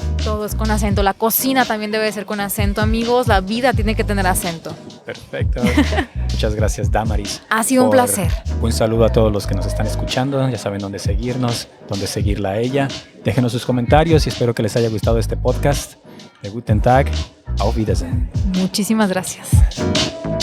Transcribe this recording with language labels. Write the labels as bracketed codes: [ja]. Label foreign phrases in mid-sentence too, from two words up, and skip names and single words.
[es] Todo es con acento, la cocina también debe ser con acento, amigos, la vida tiene que tener acento. Perfecto. Muchas gracias, Damaris. Ha sido un placer. Un saludo a todos los que nos están escuchando. Ya saben dónde seguirnos, dónde seguirla a ella. Déjenos sus comentarios y espero que les haya gustado este podcast. [de] Guten Tag. Auf Wiedersehen. [es] Muchísimas gracias.